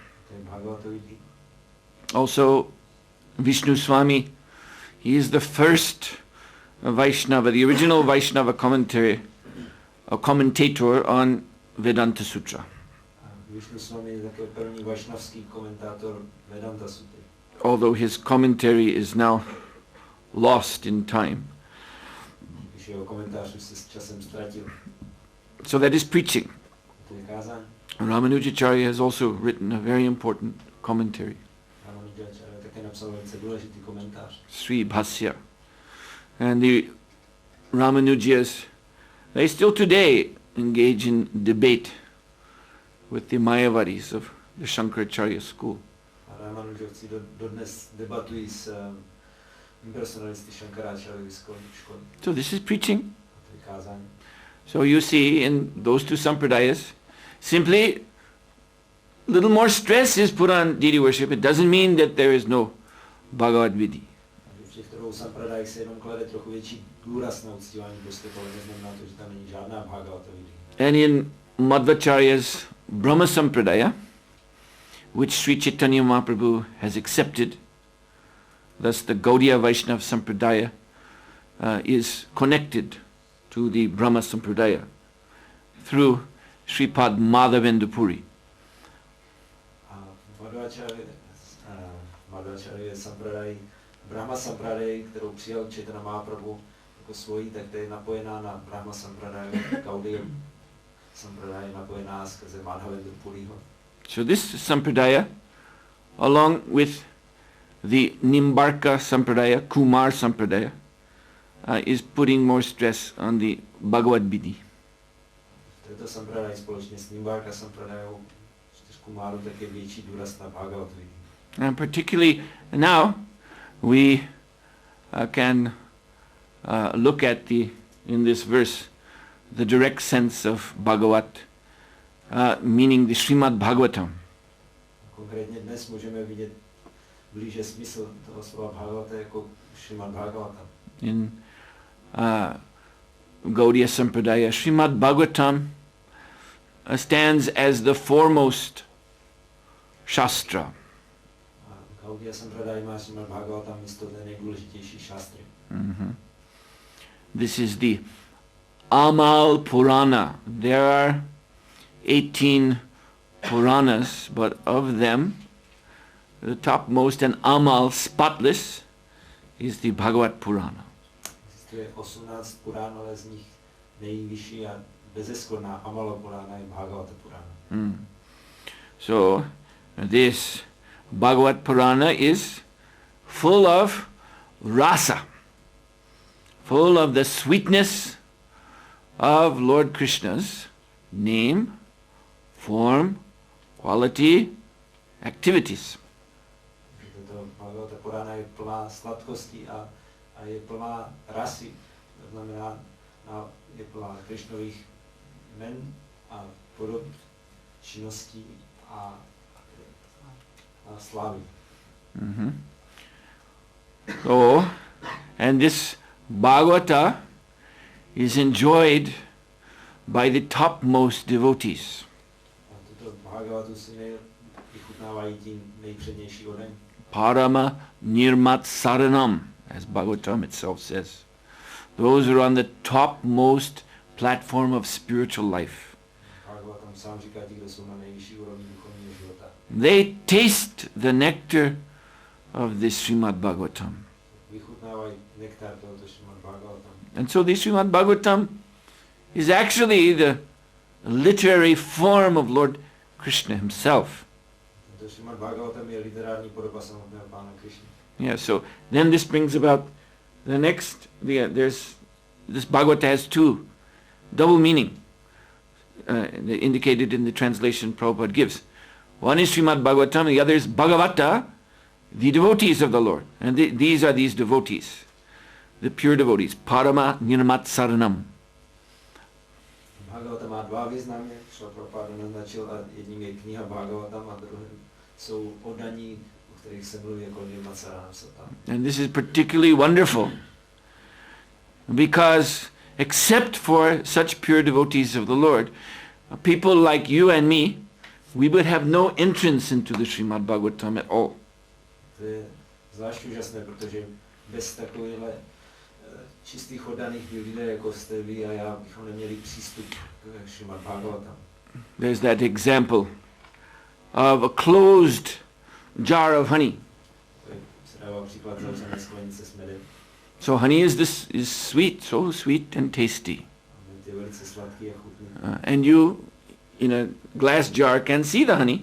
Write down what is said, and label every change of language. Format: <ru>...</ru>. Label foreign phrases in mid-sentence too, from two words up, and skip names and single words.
<en>Also, Vishnu Swami, he is the first Vaishnava, the original Vaishnava commentator on Vedanta Sutra. Although his commentary is now lost in time. So that is preaching.</en> <cs>To je kázání.</cs> <en>Ramanujacharya has also written a very important commentary,</en> <cs>Ramanujacharya také napsal velice důležitý komentář.</cs> <en>Sri Bhasya. And the Ramanujas, they still today engage in debate with the Mayavadis of the Shankaracharya school.</en> <cs>A Ramanujovci dodnes debatují s impersonalisty Shankaracharya školy.</cs> <en>So this is preaching.</en> <cs>To je kázání.</cs> <en>So you see in those two sampradayas, simply a little more stress is put on deity worship. It doesn't mean that there is no Bhagavad Vidhi.</en> <cs>V těchto dvou sampradajích se jenom klade trochu větší důraz na uctívání božstev, ale neznamená to, že tam není žádná Bhagavata Vidhi.</cs> <en>And in Madhvacharya's Brahma Sampradaya, which Sri Chaitanya Mahaprabhu has accepted, thus the Gaudiya Vaishnava Sampradaya is connected to the Brahma Sampradaya through Sripad Madhavendra Puri.</en> <cs>Madhvacharya Sampradaj, Brahma Sampradaj, kterou přijal Chaitanya Mahaprabhu jako svojí, tak to je napojená na Brahma Sampradaj, Gaudiya Sampradaj je napojená skrze Madhavendra Puriho.</cs> <en>So this Sampradaya, along with the Nimbarka Sampradaya, Kumar Sampradaya, is putting more stress on the Bhagavad Vidhi.</en> <cs>Tento Sampradaj společně s Nimbarka Sampradajou, s Kumaru, tak je větší důraz na Bhagavad Vidhi.</cs> <en>And particularly now, we can look at in this verse, the direct sense of Bhagavat, meaning the Srimad Bhagavatam.</en> <cs>Konkrétně dnes můžeme vidět blíže smysl toho slova Bhagavata jako Srimad Bhagavatam.</cs> <en>In Gaudiya Sampradaya, Srimad Bhagavatam stands as the foremost Shastra.</en> <cs>Gaudiya Sampradaya má Srimad Bhagavatam místo té nejdůležitější šastry.</cs> <en>This is the Amal Purana. There are 18 Puranas, but of them, the topmost and Amal, spotless, is the Bhagavat Purana.</en> <cs>Existuje 18 Purán, ale z nich nejvyšší a bezeskorná Amala Purana je Bhagavata Purana.</cs> <en>So, this Bhagavat Purana is full of rasa, full of the sweetness of Lord Krishna's name, form, quality, activities.</en> <cs>Tato Bhagavata Purana je plná sladkosti a je plná rasy, to znamená, je plná Krishnových jmen a podob činností a slávy.</cs> <en>So, and this Bhagavata is enjoyed by the topmost devotees.</en> <cs>Tuto Bhagavatu si vychutnávají tím nejpřednější odeň.</cs> <sa>Parama nirmat saranam,</sa> <en>as Bhagavatam itself says. Those who are on the topmost platform of spiritual life.</en> <cs>Bhagavatam sám říká, ti, kdo jsou na nejvyšší úrovni duchovního života.</cs> <en>They taste the nectar of this Srimad Bhagavatam.</en> <cs>Vychutnávají nektar tohoto Srimad Bhagavatam.</cs> <en>And so the Srimad Bhagavatam is actually the literary form of Lord Krishna himself.</en> <cs>Tento Srimad Bhagavatam je literární podoba samotného Pána Krishna.</cs> <en>Yeah, so then this brings about the next, this Bhagavata has two double meaning indicated in the translation Prabhupada gives. One is Srimad Bhagavatam, the other is Bhagavata, the devotees of the Lord. And these are these devotees, the pure devotees,</en> <sa>Parama Nirmat Saranam.</sa> <cs>Bhagavata má dva významy, co Prabhupada naznačil, a jedním je kniha Bhagavatam a druhým jsou oddaní, o kterých se mluví jako</cs> <sa>Nirmat Saranam Satam.</sa> <en>And this is particularly wonderful because except for such pure devotees of the Lord, people like you and me, we would have no entrance into the Srimad Bhagavatam at all.</en> <cs>To je zvlášť úžasné, protože bez takovýchhle čistých oddaných lidí, jako jste vy a já, bychom neměli přístup k Srimad Bhagavatam.</cs> <en>There's that example of a closed jar of honey.</en> <cs>Se dává příklad zavřené sklenice s medem.</cs> <en>So honey is sweet, so sweet and tasty.</en> <cs>Ty je velice sladký a chutný.</cs> <en>And you, in a glass jar, can see the honey.</en>